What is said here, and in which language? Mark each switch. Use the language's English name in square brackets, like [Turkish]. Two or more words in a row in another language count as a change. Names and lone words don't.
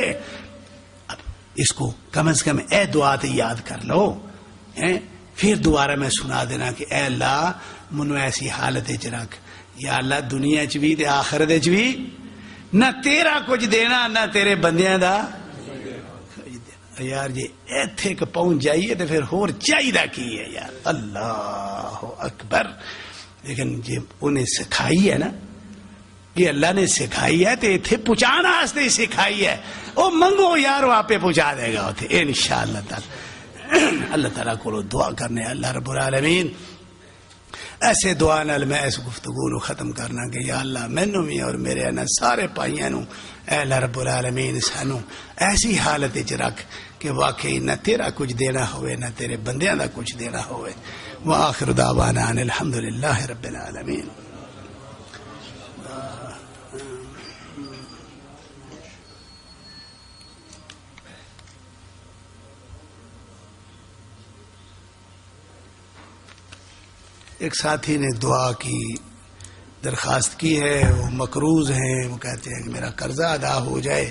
[Punjabi] اب اس کو کم از کم اے دعا تے یاد کر لو، ہیں پھر دوبارہ میں سنا دینا کہ اے اللہ منو ایسی حالت چ رکھ، یا اللہ دنیا چ بھی تے آخرت چ بھی نہ تیرا کچھ دینا نہ تیرے بندیاں دا دینا۔ یار جی ایتھے کہ پہنچ جائیے تو پھر ہور چاہیے کی ہے یار۔ [Arabic] اللہ اکبر۔ [Punjabi] لیکن جی انہیں سکھائی ہے نا، یہ اللہ نے سکھائی ہے تے ایتھے پہنچانا واسطے سکھائی ہے. او منگو یار وہ آپ پہنچا دے گا اتنے [Arabic] انشاءاللہ تعالی. [Punjabi] اللہ تعالیٰ کو دعا کرنے اللہ رب العالمین ایسے دعا نال میں اس گفتگو نو ختم کرنا کہ یا اللہ مینوں بھی اور میرے انہاں سارے پائیاں نو اے اللہ رب العالمین سانو ایسی حالت وچ رکھ کہ واقعی نہ تیرا کچھ دینا ہوئے نہ تیرے بندیاں دا کچھ دینا ہوئے. [Arabic] وآخر دعوانا ان الحمدللہ رب العالمین. [Urdu] ایک ساتھی نے دعا کی درخواست کی ہے، وہ مقروض ہیں، وہ کہتے ہیں کہ میرا قرضہ ادا ہو جائے.